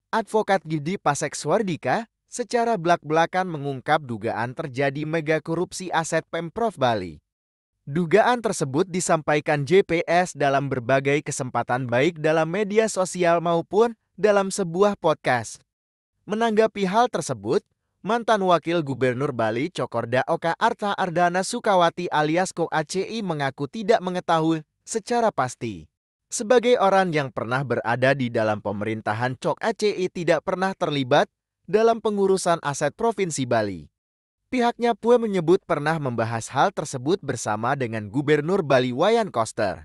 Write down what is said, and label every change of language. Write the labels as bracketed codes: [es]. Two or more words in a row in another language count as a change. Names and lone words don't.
[id] Advokat Gidi Pasekswardika secara belak-belakan mengungkap dugaan terjadi mega korupsi aset Pemprov Bali. Dugaan tersebut disampaikan JPS dalam berbagai kesempatan baik dalam media sosial maupun dalam sebuah podcast. Menanggapi hal tersebut, mantan Wakil Gubernur Bali Cokorda Oka Arta Ardana Sukawati alias Kok ACI mengaku tidak mengetahui secara pasti. Sebagai orang yang pernah berada di dalam pemerintahan, Cok ACI tidak pernah terlibat dalam pengurusan aset Provinsi Bali. Pihaknya pun menyebut pernah membahas hal tersebut bersama dengan Gubernur Bali Wayan Koster.